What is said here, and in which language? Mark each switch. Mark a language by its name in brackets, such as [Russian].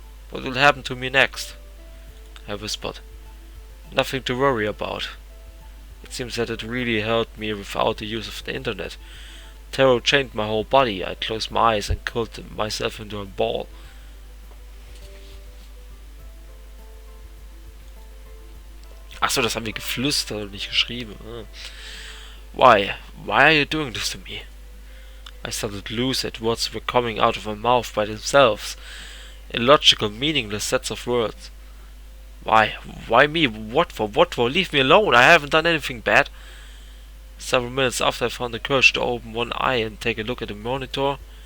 [English] What will happen to me next? I whispered. Nothing to worry about. It seems that it really hurt me without the use of the internet. Terror chained my whole body. I closed my eyes and curled myself into a ball. [German] Achso, das haben wir geflüstert und nicht geschrieben. [English] Why? Why are you doing this to me? I started to lose it. Words were coming out of my mouth by themselves. Illogical, meaningless sets of words. Why? Why me? What for? What for? Leave me alone. I haven't done anything bad. Several minutes after I found the courage to open one eye and take a look at the monitor.